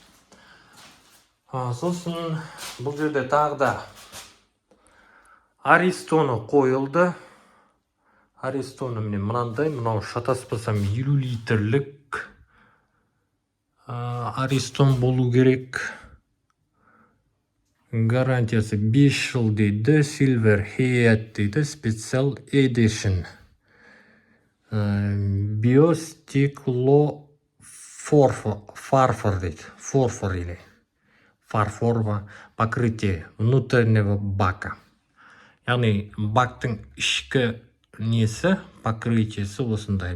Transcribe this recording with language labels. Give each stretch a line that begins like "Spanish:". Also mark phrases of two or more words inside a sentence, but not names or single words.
Kazakh: Сосын бұл жерде тағы да Аристоны қойылды. Аристоны мынандай, мынау шатаспасам 50 литрлік Аристон болу керек. Гарантиясы 5 жыл дейді. Silver Head дейді. Special Edition. Биостекло фарфор дейді.
Russian: Форфор или фарфорова покрытие внутреннего бака.
Kazakh: Яғни бактың ішкі несі, покрытиесі осындай.